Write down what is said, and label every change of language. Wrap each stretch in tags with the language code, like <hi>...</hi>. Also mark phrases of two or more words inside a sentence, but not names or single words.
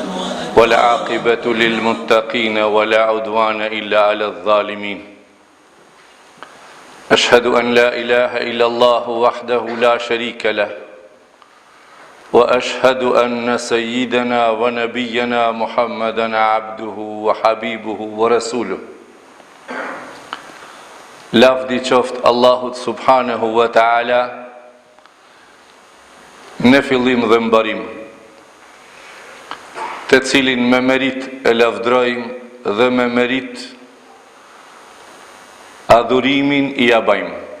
<ar>والعاقبة للمتقين ولا عدوان إلا على الظالمين. أشهد أن لا إله إلا الله وحده لا شريك له وأشهد أن سيدنا ونبينا محمدا عبده وحبيبه ورسوله.</ar> <sq>Lavdi qoft Allahut</sq> <ar>سبحانه وتعالى</ar> <sq>në fillim dhe mbarim, të cilin me merit e lavdrojmë dhe me merit adhurimin i abajmë.</sq>